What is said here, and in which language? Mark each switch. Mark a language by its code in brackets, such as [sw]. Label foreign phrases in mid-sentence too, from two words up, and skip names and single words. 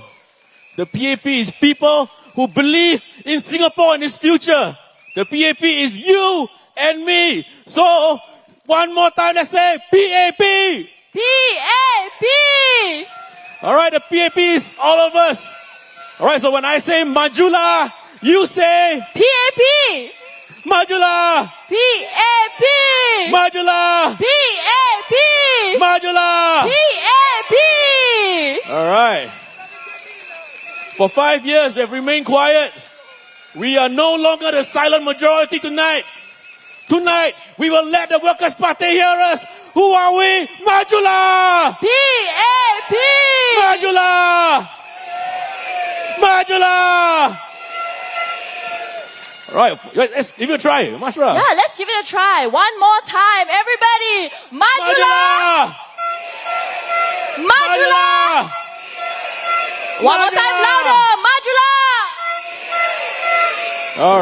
[en] The PAP is people who believe in Singapore and its future. The PAP is you and me. So, one more time, let's say PAP. PAP! All right, the PAP is all of us. All right, so when I say Majula, you say PAP! Majula. PAP! Majula. PAP! Majula. PAP! All right. For 5 years, we have remained quiet. We are no longer the silent majority tonight. Tonight, we will let the Workers' Party hear us. Who are we? Majula! PAP! Majula! Majula! All right, let's give it a try. Mashra. Yeah, let's give it a try. One more time, everybody. Majula! Majula! One more time, louder. Majula! All right.